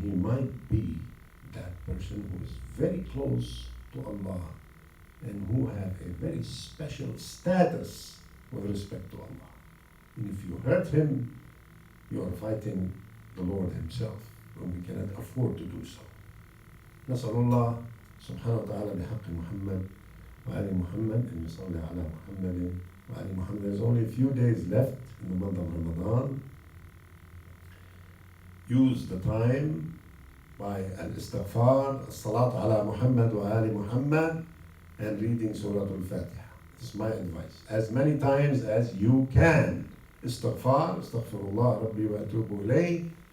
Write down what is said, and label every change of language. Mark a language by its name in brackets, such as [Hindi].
[English] He might be that person who is very close to Allah and who have a very special status with respect to Allah. And if you hurt him, you are fighting the Lord himself, and we cannot afford to do so. [Arabic] نسأل الله سبحانه وتعالى بحق محمد وآل محمد أن يصلي على محمد وآل محمد. [English] There's only a few days left in the month of Ramadan. Use the time by al-istighfar, [Arabic] as-salat ala Muhammad wa ali Muhammad, [English] and reading Surah Al-Fatiha. This is my advice. As many times as you can. Istighfar, [Arabic] astaghfirullah rabbi wa atubu ilayh.